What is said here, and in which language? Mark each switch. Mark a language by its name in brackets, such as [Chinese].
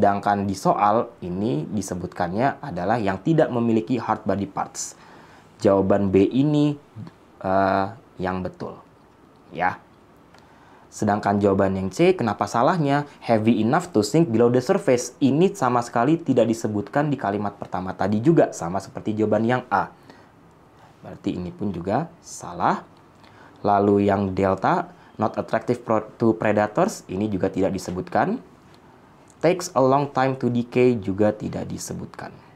[Indonesian] Sedangkan di soal ini disebutkannya adalah yang tidak memiliki [English] hard body parts. [Indonesian] Jawaban B ini yang betul. Ya. Sedangkan jawaban yang C, kenapa salahnya? [English] Heavy enough to sink below the surface. [Indonesian] Ini sama sekali tidak disebutkan di kalimat pertama tadi juga. Sama seperti jawaban yang A. Berarti ini pun juga salah. Lalu yang [English] delta, not attractive to predators. [Indonesian] Ini juga tidak disebutkan. [English] Takes a long time to decay [Indonesian] juga tidak disebutkan.